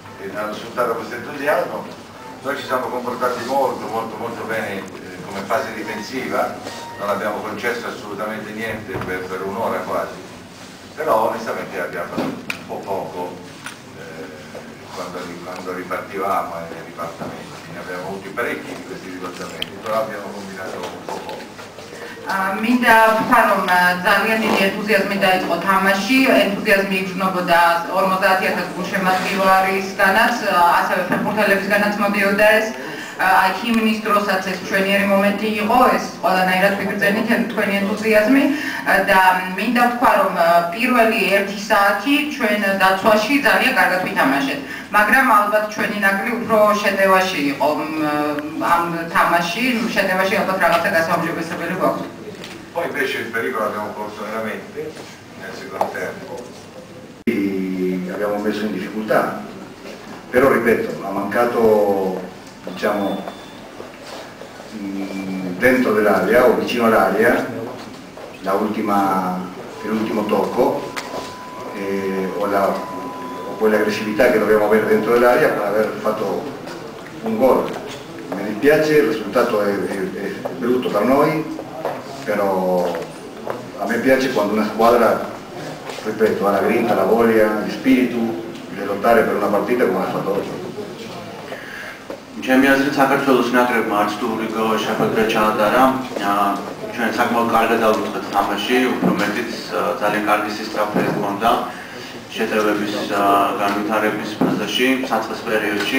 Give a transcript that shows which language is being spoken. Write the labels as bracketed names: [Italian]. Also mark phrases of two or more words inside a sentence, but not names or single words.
[Italian] E hanno sfruttato questo entusiasmo, noi ci siamo comportati molto bene come fase difensiva, non abbiamo concesso assolutamente niente per un'ora quasi, però onestamente abbiamo fatto un po' poco quando ripartivamo ai ripartamenti, ne abbiamo avuti parecchi di questi ripartamenti, però abbiamo combinato un po' poco. [Georgian] მინდა ვთქვა, რომ ძალიან დიდი ენთუზიაზმი დაიწყო თამაში, ენთუზიაზმი იგრძნობოდა 50,000 გულშემატკივარისგანაც, ასევე ფეხბურთელებისგანაც მოდიოდა ეს. აი ჰიმნის დროსაც ეს ჩვენიერი მომენტი იყო, ეს ყველანაირად ვიგრძენით თქვენი ენთუზიაზმი და მინდა ვთქვა, რომ პირველი 1 საათი ჩვენ დაცვაში ძალიან კარგად ვითამაშეთ. მაგრამ ალბათ ჩვენი ნაკლი უფრო შეტევაში იყო ამ თამაში, შეტევაში ალბათ რაღაცა გასაუმჯობესებელი გვაქვს. [Italian] Poi invece il pericolo l'abbiamo corso veramente nel secondo tempo. Abbiamo messo in difficoltà, però ripeto, ha mancato, diciamo, dentro dell'area o vicino all'area l'ultimo tocco o quell'aggressività che dobbiamo avere dentro dell'area per aver fatto un gol. Mi dispiace, il risultato è brutto per noi, però a me piace quando una squadra, ripeto, ha la grinta, la voglia, il spirito di lottare per una partita come ha fatto oggi. [Georgian] ჩემი აზრით საქართველოს ნაკრებმა არც თუ შეხვედრა ჩაატარა, ჩვენ საკმაოდ კარგად დავიწყეთ თამაში, უფრო მეტიც ძალიან კარგი სისწრაფე ჰქონდა შეტევების განვითარების ფაზაში, საწყის პერიოდში.